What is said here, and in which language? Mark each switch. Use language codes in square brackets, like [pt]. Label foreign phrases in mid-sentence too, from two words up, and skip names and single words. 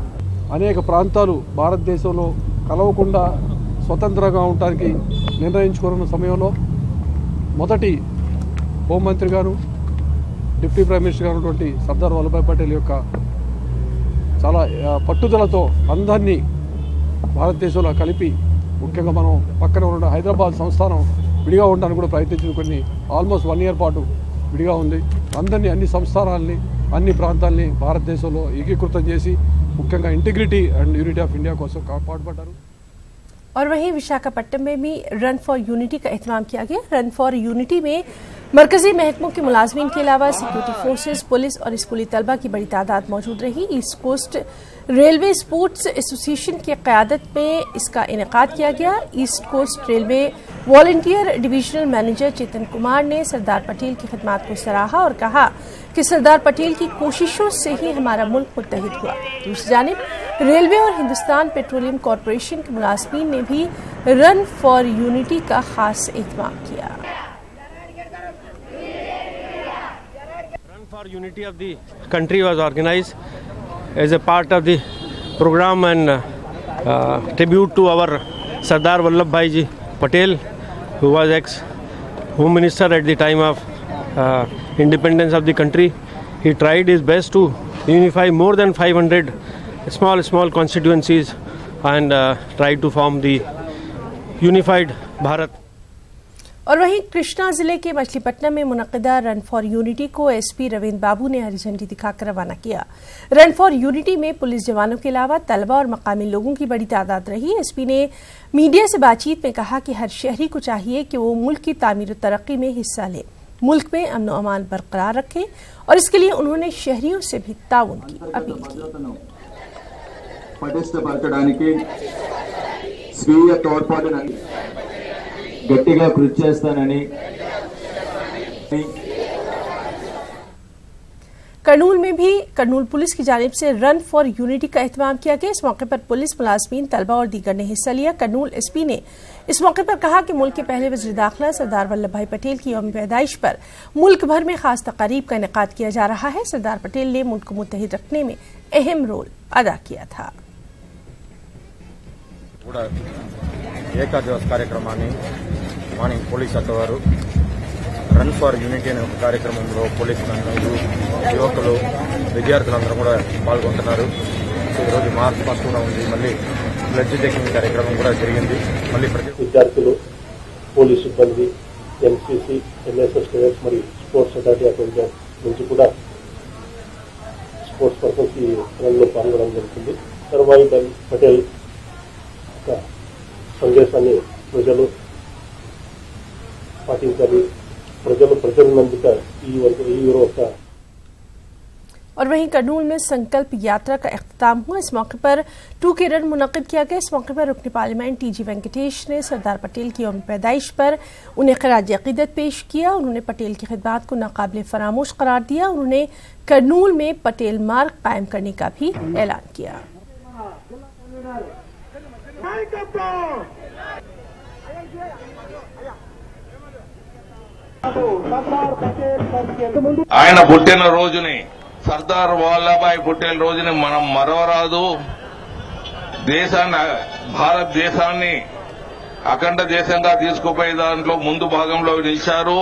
[te] అనేక ప్రాంతాలు భారతదేశంలో కలవకుండా స్వతంత్రంగా ఉండడానికి నిర్ణయించుకున్న సమయంలో మొదటి హోంమంత్రి గారు, [en] deputy prime minister [te] గారు ఉన్నటువంటి సర్దార్ వల్లభాయ్ పటేల్ యొక్క చాలా పట్టుదలతో అందరినీ భారతదేశంలో కలిపి, ముఖ్యంగా మనం పక్కన ఉన్న హైదరాబాద్ సంస్థానం విడిగా ఉండడానికి కూడా ప్రయత్నించుకుని [en] almost 1 year [te] పాటు విడిగా ఉంది. అందరినీ, అన్ని సంస్థానాలని, అన్ని ప్రాంతాలని భారతదేశంలో ఏకీకృతం చేసి ముఖ్యంగా [en] integrity and unity of India [te] కోసం పాటుపడ్డారు. [ur] اور وہیں وشاکھاپٹنم میں بھی [en] Run for Unity [ur] کا اہتمام کیا گیا. [en] Run for Unity [ur] میں مرکزی محکموں کے ملازمین کے علاوہ [en] security forces, [ur] پولیس اور اسکولی طلبہ کی بڑی تعداد موجود رہی. ایسٹ کوسٹ ریلوے اسپورٹس ایسوسی ایشن کی قیادت میں اس کا انعقاد کیا گیا. ایسٹ کوسٹ ریلوے والٹیئر [en] divisional manager [ur] چیتن کمار نے سردار پٹیل کی خدمت کو سراہا اور کہا کہ سردار پٹیل کی کوششوں سے ہی ہمارا ملک متحد ہوا. دوسری جانب ریلوے اور ہندوستان پیٹرولیم کارپوریشن کے ملازمین نے بھی [en] Run for Unity [ur] کا خاص اہتمام کیا. [en] Run for Unity of the country was organized as a part of the program and tribute to our Sardar Vallabhbhai Ji Patel, who was ex-Home Minister at the time of independence of the country. He tried his best to unify more than 500 small constituencies and tried to form the unified Bharat. [ur] اور وہیں کرشنا ضلعے کے مچھلی پٹنم میں منعقدہ [en] Run for Unity [ur] کو ایس پی رویندر بابو نے ہری جھنڈی دکھا کر روانہ کیا. [en] Run for Unity [ur] میں پولیس جوانوں کے علاوہ طلبہ اور مقامی لوگوں کی بڑی تعداد رہی. ایس پی نے میڈیا سے بات چیت میں کہا کہ ہر شہری کو چاہیے کہ وہ ملک کی تعمیر اور ترقی میں حصہ لے، ملک میں امن اور امان برقرار رکھیں، اور اس کے لیے انہوں نے شہریوں سے بھی تعاون کی اپیل کی. [te] పటిష్టపరచడానికి స్వీయ తోడ్పాటుని గట్టిగా కృషి చేస్తానని [ur] کرنول میں بھی کرنول پولیس کی جانب سے [en] Run for Unity [ur] کا اہتمام کیا گیا. اس موقع پر پولیس ملازمین، طلبہ اور دیگر نے حصہ لیا۔ کرنول ایس پی نے اس موقع پر کہا کہ ملک کے پہلے وزیر داخلہ سردار ولبھ بھائی پٹیل کی یوم پیدائش پر ملک بھر میں خاص تقاریب کا انعقاد کیا جا رہا ہے. سردار پٹیل نے ملک کو متحد رکھنے میں اہم رول ادا کیا تھا. [te] ఏకా దివస్ కార్యక్రమాన్ని మార్నింగ్ పోలీస్ శాఖ వారు [en] Run for Unity [te] అనే కార్యక్రమంలో పోలీసులందరూ, యువకులు, విద్యార్థులందరూ కూడా పాల్గొంటున్నారు. ఈరోజు [en] march past [te] కూడా ఉంది. మళ్ళీ [en] blood checking [te] కార్యక్రమం కూడా జరిగింది. మళ్ళీ ప్రతి విద్యార్థులు, పోలీసు సిబ్బంది, ఎన్సీసీ, ఎన్ఎస్ఎస్ కేడెట్స్ మరియు స్పోర్ట్స్ అథారిటీ ఆఫ్ ఇండియా నుంచి కూడా [en] sports purpose [te] ఈ రన్లో పాల్గొనడం జరుగుతుంది. సర్వాయి పటేల్ సందేశాన్ని ప్రజలు పాటించాలి. ప్రజలందుక ఈ రోజు। [ur] اور وہیں کرنول میں سنکلپ یاترا کا اختتام ہوا. اس موقع پر 2K رن منعقد کیا گیا۔ اس موقع پر رکن پارلیمنٹ ٹی جی وینکٹیش نے سردار پٹیل کی یوم پیدائش پر انہیں خراج عقیدت پیش کیا. انہوں نے پٹیل کی خدمت کو ناقابل فراموش قرار دیا۔ انہوں نے کرنول میں پٹیل مارگ قائم کرنے کا بھی اعلان کیا. [te] ఆయన పుట్టిన రోజుని, సర్దార్ వల్లభాయ్ పటేల్ రోజుని మనం మరవరాదు. భారతదేశాన్ని అఖండ దేశంగా తీసుకుపోయే దాంట్లో ముందు భాగంలో నిలిచారు.